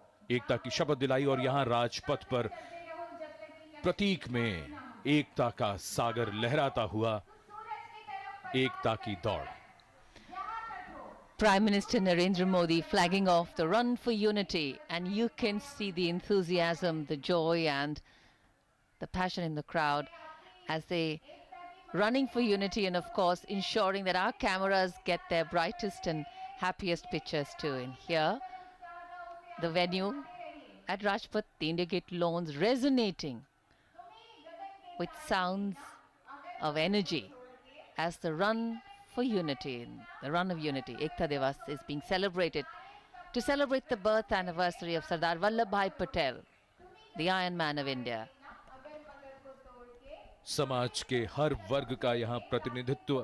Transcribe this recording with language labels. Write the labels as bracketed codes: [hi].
[hi] एकता की शपथ दिलाई और यहां राजपथ पर प्रतीक में एकता का सागर लहराता हुआ एकता की दौड़। [en] Prime Minister Narendra Modi flagging off the Run for Unity, and you can see the enthusiasm, the joy and the passion in the crowd as they running for unity, and of course ensuring that our cameras get their brightest and happiest pictures too. And here the venue at Rajpath, the India Gate lawns resonating with sounds of energy as the Run for Unity, the Run of Unity, Ekta Divas, is being celebrated to celebrate the birth anniversary of Sardar Vallabhbhai Patel, the Iron Man of India. [hi] समाज के हर वर्ग का यहां प्रतिनिधित्व